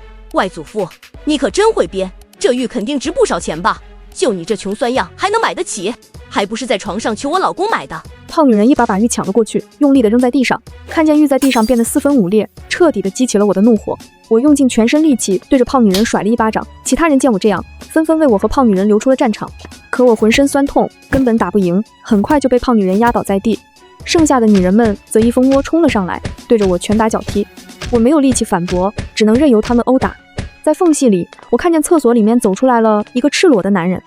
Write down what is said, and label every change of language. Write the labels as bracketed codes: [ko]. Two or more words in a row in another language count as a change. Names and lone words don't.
[zh] 外祖父，你可真會編，這玉肯定值不少錢吧？就你這窮酸樣還能買得起？還不是在床上求我老公買的？胖女人一把把玉搶了過去，用力地扔在地上。看見玉在地上變得四分五裂，徹底地激起了我的怒火。我用盡全身力氣對着胖女人甩了1巴掌。其他人見我這樣，紛紛為我和胖女人留出了戰場。可我渾身酸痛，根本打不贏，很快就被胖女人壓倒在地。剩下的女人們則一蜂窩衝了上來，對着我拳打腳踢。我沒有力氣反駁，只能任由他們毆打。在縫隙裡，我看見廁所裡面走出來了一個赤裸的男人。